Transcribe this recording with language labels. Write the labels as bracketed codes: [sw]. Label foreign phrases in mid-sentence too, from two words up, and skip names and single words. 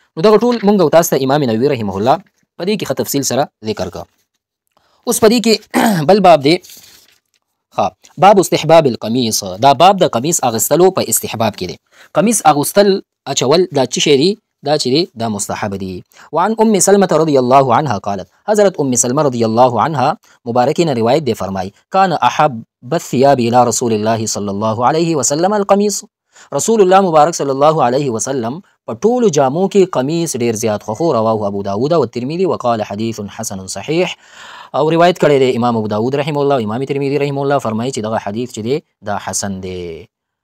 [ps] نو دغه ټول موږ او تاسو ته امام نووي [ar] رحمه الله [ps] په دې کې ښه تفصیل سره ذکر کړ. اوس په دې کې بل باب دی، [ar] باب استحباب القمیص، [ps] دا باب د قمیص اغوستلو په استحباب کې دی. قمیص اغوستل اچول دا څه شی دی؟ دا چې دی دا مستحب دی. [ar] وعن ام سلمة رضی الله عنها قالت، [ps] حضرت ام سلمة [ar] رضی الله عنها [ps] مبارکین روایت دی فرمای، [ar] کان احب الثياب الى رسول الله صلی الله علیه وسلم القمیص، [ps] رسول الله مبارک [ar] صلی الله علیه وسلم [ps] په ټولو جامو کې قمیص ډیر زیات خوښو. [ar] رواه ابو داود [ps] او ترمذی [ar] وقال حدیث حسن صحیح، [ps] او روایت کړی دی امام ابو داود [ar] رحمه الله [ps] او امام ترمذی [ar] رحمه الله، [ps] فرمایي چې دغه حدیث چې دی دا حسن دی.